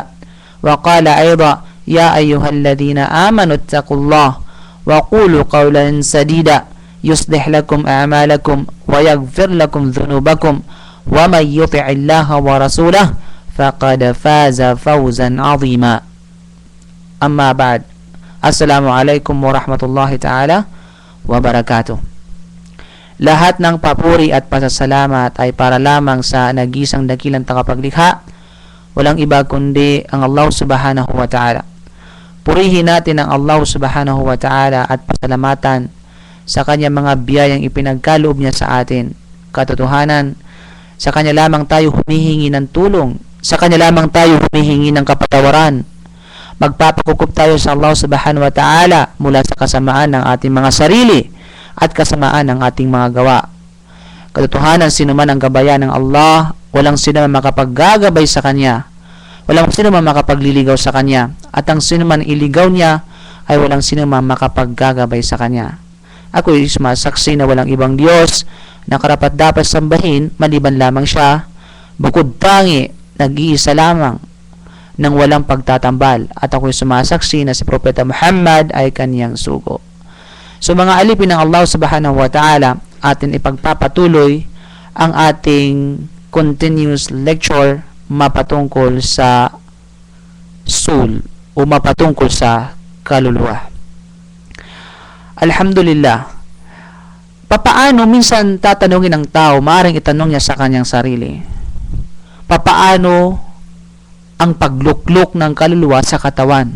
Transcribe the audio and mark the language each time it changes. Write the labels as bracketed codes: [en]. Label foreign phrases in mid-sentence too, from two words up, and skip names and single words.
[ar] وقال أيضا يا أيها الذين آمنوا اتقوا الله وقولوا قولا سديدا يصلح لكم أعمالكم ويغفر لكم ذنوبكم ومن يطع الله ورسوله فقد فاز فوزا عظيما. أما بعد. السلام عليكم ورحمة الله تعالى وبركاته. [tl] Lahat ng papuri at pasasalamat ay para lamang sa nag-iisang dakilang tagapaglikha, walang iba kundi ang Allah [ar] سبحانه وتعالى. [tl] Purihin natin ang Allah [ar] سبحانه وتعالى [tl] at pasalamatan sa kanyang mga biyayang ipinagkaloob niya sa atin. Katotohanan, sa kanya lamang tayo humihingi ng tulong, sa kanya lamang tayo humihingi ng kapatawaran. Magpapakukup tayo sa Allah [ar] سبحانه وتعالى [tl] mula sa kasamaan ng ating mga sarili at kasamaan ng ating mga gawa. Katotohanan, sino man ang gabayan ng Allah, walang sino man makapaggagabay sa kanya, walang sino man makapagliligaw sa kanya, at ang sino man iligaw niya ay walang sino man makapaggagabay sa kanya. Ako ay sumasaksi na walang ibang Diyos na karapat-dapat sambahin maliban lamang siya, bukod tangi, nag-iisa lamang nang walang pagtatambal, at ako'y sumasaksi na si Propeta Muhammad ay kaniyang sugo. So mga alipin ng Allah [ar] سبحانه وتعالى, [tl] atin ipagpapatuloy ang ating [en] continuous lecture [tl] mapatungkol sa soul o mapatungkol sa kaluluwa. Alhamdulillah. Papaano minsan tatanungin ng tao, maaaring itanong niya sa kanyang sarili, papaano ang pagluklok ng kaluluwa sa katawan?